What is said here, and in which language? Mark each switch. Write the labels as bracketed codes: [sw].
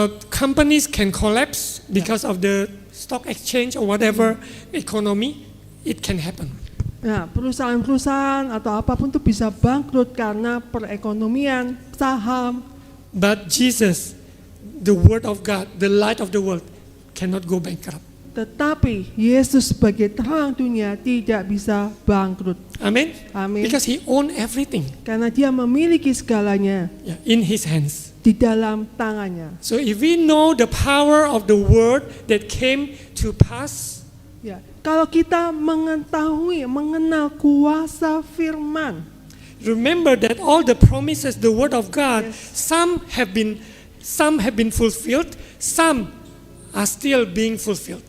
[en] Companies can collapse because of the stock exchange or whatever economy. It can happen. [id] Nah, perusahaan-perusahaan atau apapun itu bisa bangkrut karena perekonomian, saham. [en] But Jesus, the Word of God, the light of the world, cannot go bankrupt. [id] Tetapi Yesus sebagai terang dunia tidak bisa bangkrut. [en] Amen. [id] Amin. [en] Because He owns everything, [id] Karena Dia memiliki segalanya [en] yeah, in His hands. [id] di dalam tangannya. [en] So if we know the power of the Word that came to pass, [id] Ya, kalau kita mengenal kuasa firman, [en] remember that all the promises, the Word of God, Yes. some have been fulfilled, some are still being fulfilled.